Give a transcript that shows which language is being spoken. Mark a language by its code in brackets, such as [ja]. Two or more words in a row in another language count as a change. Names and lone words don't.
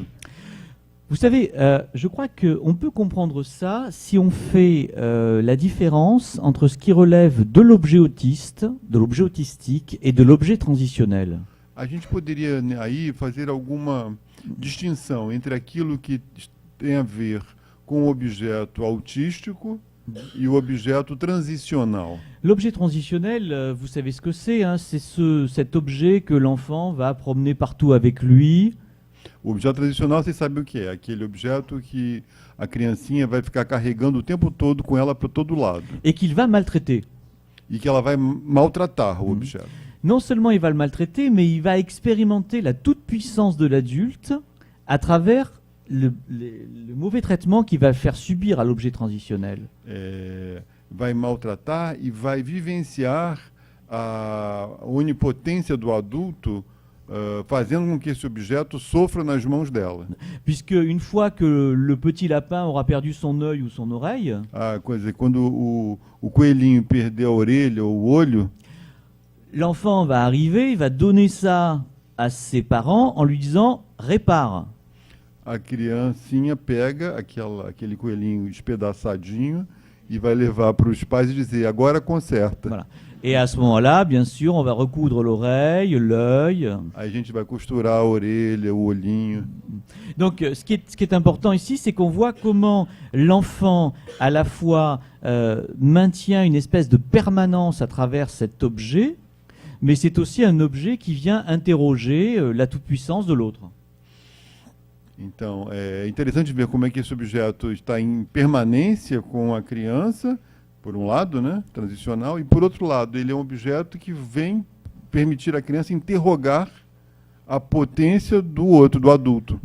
[fr] Vous savez, je crois qu'on peut comprendre ça si on fait la différence entre ce qui relève de l'objet autiste, de l'objet autistique et de l'objet transitionnel. [pt] A gente poderia aí fazer alguma distinção entre aquilo que tem a ver com o objeto autístico e o objeto transicional. [fr] L'objet transitionnel, vous savez ce que c'est, hein, c'est cet objet que l'enfant va promener partout avec lui. [pt] O objeto transicional, vocês sabem o que é? Aquele objeto que a criancinha vai ficar carregando o tempo todo com ela para todo lado. [fr] Et qu'il va maltraiter. [pt] E que ela vai maltratar o objeto. [fr] Non seulement il va le maltraiter, mais il va expérimenter la toute-puissance de l'adulte à travers le mauvais traitement qu'il va faire subir à l'objet transitionnel. [pt] Vai maltratar e vai vivenciar a onipotência do adulto, fazendo com que esse objeto sofra nas mãos dela. [fr] Puisque une fois que le petit lapin aura perdu son œil ou son oreille, [pt] Quando o coelhinho perder a orelha ou o olho, [fr] l'enfant va arriver, il va donner ça à ses parents en lui disant « répare ». [pt] a criancinha pega aquele coelhinho espedaçadinho e vai levar para os pais e dizer, agora conserta. [fr] Voilà. Et à ce moment-là, bien sûr, on va recoudre l'oreille, l'œil. [pt] Aí a gente vai costurar a orelha, o olhinho. [fr] Donc, ce qui est important ici, c'est qu'on voit comment l'enfant, à la fois, maintient une espèce de permanence à travers cet objet, mais c'est aussi un objet qui vient interroger la toute-puissance de l'autre. [pt] Então, é interessante ver como é que esse objeto está em permanência com a criança, por um lado, né, transicional, e por outro lado, ele é um objeto que vem permitir à criança interrogar a potência do outro, do adulto.